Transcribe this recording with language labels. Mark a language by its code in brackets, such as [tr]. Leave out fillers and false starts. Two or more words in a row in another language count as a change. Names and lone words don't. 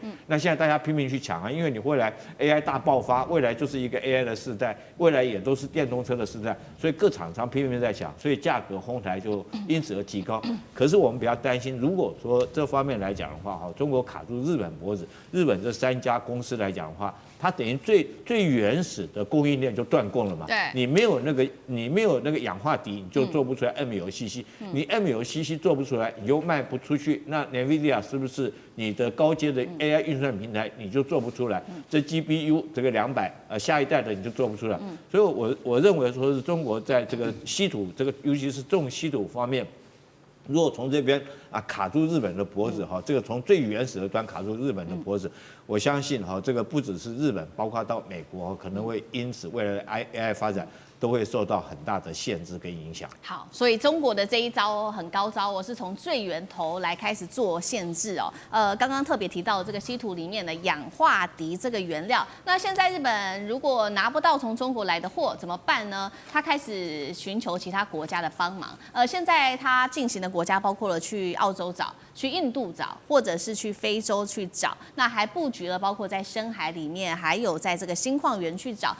[zh] 那現在大家拼命去搶啊，因為你未來 AI 大爆發，未來就是一個 AI 的世代，未來也都是電動車的世代，所以各廠商拼命在搶，所以價格哄抬就因此而提高。可是我們比較擔心，如果說這方面來講的話，哈，中國卡住日本脖子，日本這3家公司來講的話，它等於最原始的供應鏈就斷供了嘛。你沒有那個氧化鋰，你就做不出來 MLCC。你 MLCC 做不出來，你又賣不出去，那 NVIDIA 是不是你的高階的 AI 運算平台你就做不出來？這 GPU 這個200下一代的你就做不出來。所以我認為說是中國在這個稀土尤其是重稀土方面。如果從這邊卡住日本的脖子哈，這個從最原始的端卡住日本的脖子，我相信哈，這個不只是日本，包括到美國可能會因此未來的 AI 發展都會受到很大的限制跟影響。好，所以中國的這一招很高招哦，是從最源頭來開始做限制哦。剛剛特別提到這個稀土裡面的氧化鋰這個原料，那現在日本如果拿不到從中國來的貨怎麼辦呢？他開始尋求其他國家的幫忙。現在他進行的國家包括了去澳洲找、去印度找，或者是去非洲去找，那還布局了包括在深海裡面，還有在這個新礦園去找。